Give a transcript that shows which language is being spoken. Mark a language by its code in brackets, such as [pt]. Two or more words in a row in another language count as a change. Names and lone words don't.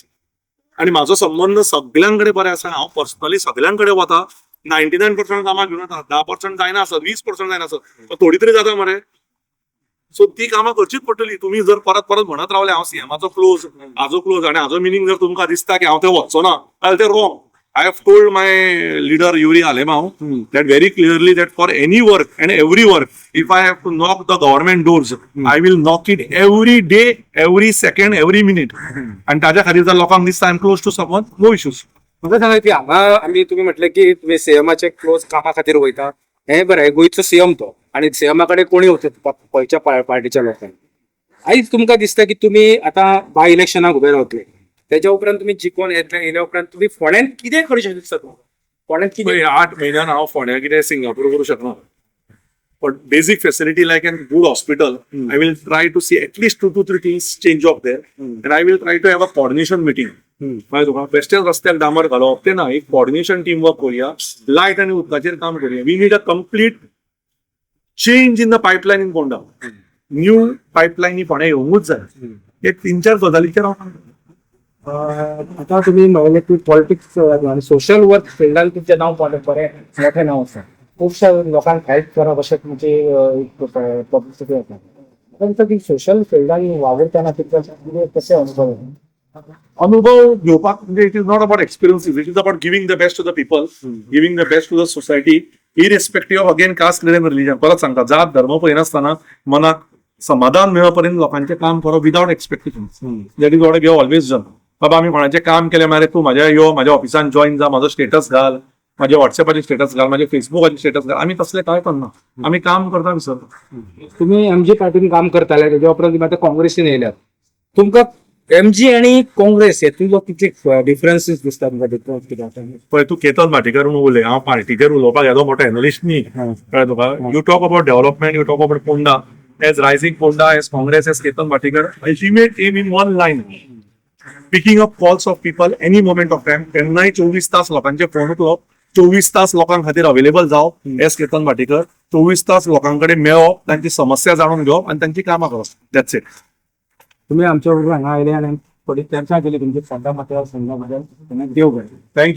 [kok] आणि माझो संबंध सगळ्यांकडे बरे आसा. हांव पर्सनली सगळ्यांकडे वता. 99% कामां घेवन येता. 10% जायना आसत, 20% जायना आसत, थोडी तरी जाता मरे. सो ती कामां करचीच पडटली. तुम्ही जर परत परत म्हणत रावले हांव सीएमाचो क्लोज, हाजो क्लोज, आणि हाजो मिनींग जर तुमकां दिसता की हांव थंय वचचो ना, जाल्यार ते रॉंग. [en] I have told my leader Yuri Alemao that very clearly that for any work and every work, if I have to knock the government doors, I will knock it every day, every second, every minute. And [kok] ताज्या खातीर जर लोकांक दिसता [en] I'm close to someone, no issues. [kok] म्हाका सांगा की हांगा आमी तुमी म्हटले की तुमी सीएमाचे क्लोज कामा खातीर वयता. हे बरें, गोंयचो सीएम तो आनी सीएमा कडेन कोणी वचत खंयच्या पार्टीच्या लोकांनी. आयज तुमकां दिसता की तुमी आतां बाय इलेक्शनाक उबे रावतले, त्याच्या उपरांत तुम्ही जिखून येयल्या उपरांत तुम्ही फोंड्यान कितें करचें दिसता तुमकां? फोंड्यान कितें 8 म्हयन्यान हांव फोंड्या कितें सिंगापूर करूं शकना. [en] But basic facility like a good hospital, I will try to see at least 2 to 3 things change up there. And I will try to have a coordination meeting. [kok] तुका बेश्टेच रस्त्याक डांबर घालप ते ना. एक [en] coordination team work [kok] करूया. लायट आनी उदकाचेर काम करूया. [en] We need a complete change in the pipeline in Ponda. new pipelines [kok] फोंड्या येवंकूच जाय. एक 3-4 गजालीचेर हांव आता तुम्ही म्हणले की पॉलिटिक्स आणि [en] social work field [kok] तुमचें नांव बरें मोठें नांव आसा. खुबशा लोकांक हेल्प करप अशें तुमची एक पब्लिसिटी आसा पण ती [en] social field [kok] वावरतना तुमकां कशें अनुभव अनुभव घेवपाक म्हणजे [en] It is not about experiences, it is about giving the best to the people, giving the best to the society, irrespective of again caste religion religion. [kok] परत सांगता, जात धर्म पळयनासतना मनाक समाधान मेळो पर्यंत लोकांचें काम करप [en] without expectation. That is what I have always done. [kok] बाबा आमी कोणाचें काम केलें मरे तूं म्हाज्या यो म्हाज्या ऑफिसान जॉईन जा, म्हाजो स्टेटस घाल, माझे व्हॉट्सएपाचे स्टेटस घाल, माझे फेसबुकाचे स्टेटस घाल. आमी तसले काय करना, आमी काम करता विसर. तुम्ही एमजी पार्टीन काम करताले तेच्या उपरांत तुम्ही आता काँग्रेसीन येयल्यात तुमकां एमजी आणि काँग्रेस हेतून कितले डिफरन्सीस दिसता तुमकां डिफरन्स कितें आसा पळय तूं केतन भाटीकर म्हणून उलय, हांव पार्टीचेर उलोवपाक येदो मोठो एनालिस्ट न्ही. कळ्ळें तुका. [en] You talk about development, you talk about Ponda, as rising Ponda, as Congress, as Ketan Bhatikar, ultimate aim in one line, picking up calls of people any moment of time. [kok] केन्नाय 24 तास लोकांचे फोन उखलप, 24 तास लोकां खातीर अवेलेबल जावप एज केतन भाटीकर, 24 तास लोकां कडेन मेळप, तांची समस्या जाणून घेवप आनी तांची कामां करप. [en] That's it. [kok] तुम्ही आमच्या बरोबर हांगा आयले आणि थोडी चर्चा केली तुमच्या फोंडा मतदारसंघा बद्दल देव बरें.